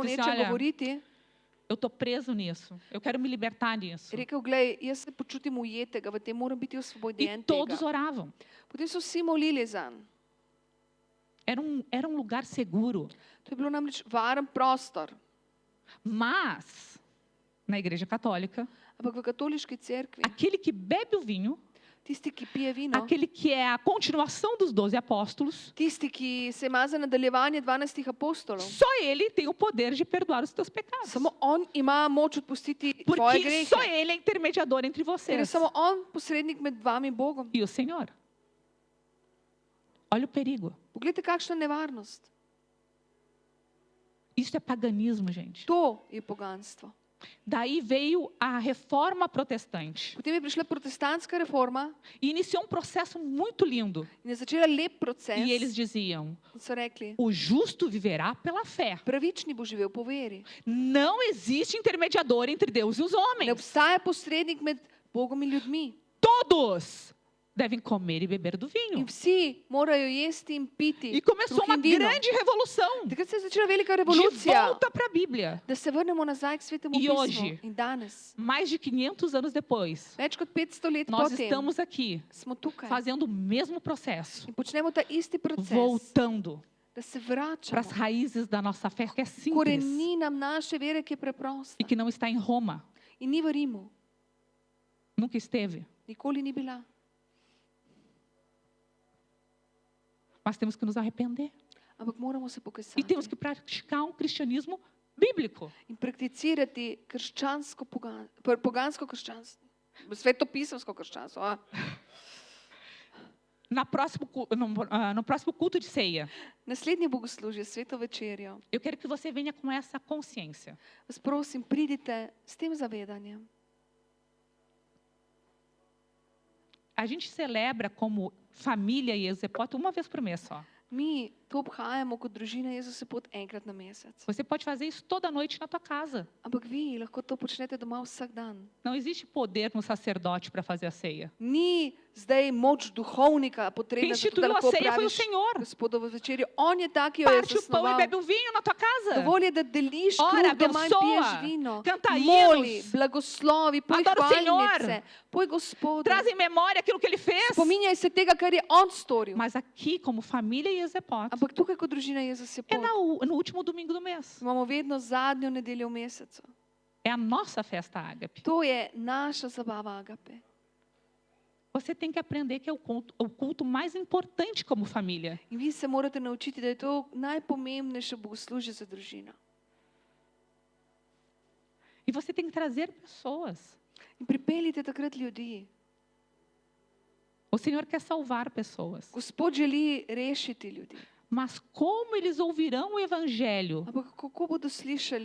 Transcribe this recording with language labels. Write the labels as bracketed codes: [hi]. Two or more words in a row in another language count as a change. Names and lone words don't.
[pt] Disse, [sl] nečem [pt] olha, [sl] govoriti, [pt] eu estou preso nisso, eu quero me libertar disso. [sl] je rekel, glej, jaz se počutim ujetega, v tem moram biti [pt] E [sl] osvobojen [pt] todos [sl] tega. [pt] oravam. [sl] Potem so vsi molili zanj. [pt] Era um lugar seguro. [sl] To je bilo namreč varen prostor. [pt] Mas, na igreja católica, [sl] Ampak v katoliški cerkvi, [pt] aquele que bebe o vinho, [sl] Tisti, ki pije vino, [pt] aquele que é a continuação dos 12 apóstolos, [sl] tisti, ki se ima za nadaljevanje 12 apostolov. [pt] só ele tem o poder de perdoar os teus pecados. [sl] Samo on ima moč odpustiti tvoje [pt] Porque [sl] grehe. [pt] só ele é intermediador entre [sl] Ker je [pt] vocês [sl] samo on posrednik med vami in Bogom. [pt] e o Senhor. Olha o perigo. [sl] Poglejte, kakšna nevarnost. [pt] Isso é paganismo, gente. [sl] To je poganstvo. [pt] Daí veio a reforma protestante [sl] Potem je prišla protestantska reforma [pt] e iniciou um processo muito lindo. [sl] in je začela lep proces. [pt] E eles diziam: [sl] In so rekli, [pt] o justo viverá pela fé. [sl] pravični bo živel po veri. [pt] Não existe intermediador entre Deus e os [sl] Ne [pt] homens. [sl] obstaja posrednik med Bogom in ljudmi. [pt] Todos devem comer e beber do [sl] In [pt] vinho. [sl] vsi morajo jesti in piti [pt] E começou [sl] kruh [pt] uma [sl] in vino. [pt] grande revolução [sl] Takrat se je začela velika [pt] de [sl] revolucija, [pt] volta para a Bíblia. [sl] da se vrnemo nazaj k Svetemu [pt] E [sl] pismu. [pt] hoje? [sl] In danes, [pt] Mais de 500 anos depois, [sl] več kot 500 let [pt] nós [sl] potem, [pt] estamos aqui [sl] smo tukaj [pt] fazendo o mesmo processo, [sl] in počnemo ta isti proces, [pt] voltando [sl] da se [pt] para as [sl] vračamo [pt] raízes da nossa fé, que é [sl] k [pt] simples [sl] koreninam naše vere, ki je preprosta [pt] e que não está em Roma. [sl] in ni v Rimu, [pt] Nunca esteve. [sl] nikoli ni bila. [pt] Mas temos que nos arrepender. [sl] Ampak moramo se [pt] E [sl] pokasati [pt] temos que praticar um cristianismo bíblico. [sl] in prakticirati pogansko krščanstvo, svetopisemsko krščanstvo. [pt] No próximo culto de ceia, [sl] Naslednje bogoslužje, sveto večerjo, [pt] eu quero que você venha com essa consciência. [sl] vas prosim, pridite s tem zavedanjem. [pt] A gente celebra como família e Exepoto uma vez por mês só. [sl] Mi to obhajamo kot družina Jezusa pot enkrat na mesec. [pt] Você pode fazer isso toda noite na tua casa. [sl] Ampak vi lahko to počnete doma vsak dan. [pt] Não existe poder no sacerdote para fazer a ceia. [sl] Ni zdaj moč duhovnika [pt] Quem [sl] potrebna, zato, da [pt] instituiu a [sl] lahko [pt] ceia foi o [sl] praviš [pt] Senhor. [sl] Gospodovo večerjo. On je tak, ki jo je [pt] Parte o pão e [sl] zasnoval. [pt] bebe o vinho na tua casa. [sl] Dovolj je, da deliš [pt] Ora, [sl] kruh doma in piješ [pt] abençoa, [sl] vino. [pt] canta [sl] Moli, [pt] hinos, [sl] blagoslovi, poj [pt] adora o [sl] hvalnice, [pt] Senhor. [sl] poj Gospodu. [pt] Traz em memória aquilo que ele fez. [sl] Spominjaj se tega, kar je on storil. [pt] Mas aqui, como família e Exepoto, [sl] Ampak tukaj kot družina Jezus je [pt] é [sl] pot. [pt] no último domingo do mês. [sl] Imamo vedno zadnjo nedeljo v mesecu. [pt] É a nossa festa ágape. [sl] To je naša zabava agape. [pt] Você tem que aprender que é o culto mais importante como família. [sl] In vi se morate naučiti, da je to najpomembnejše bogoslužje za družino. [pt] E você tem que trazer pessoas. [sl] In pripeljite takrat ljudi. [pt] O Senhor quer salvar pessoas. [sl] Gospod želi rešiti ljudi. [pt] Mas como eles ouvirão o evangelho [sl] Ampak kako bodo slišali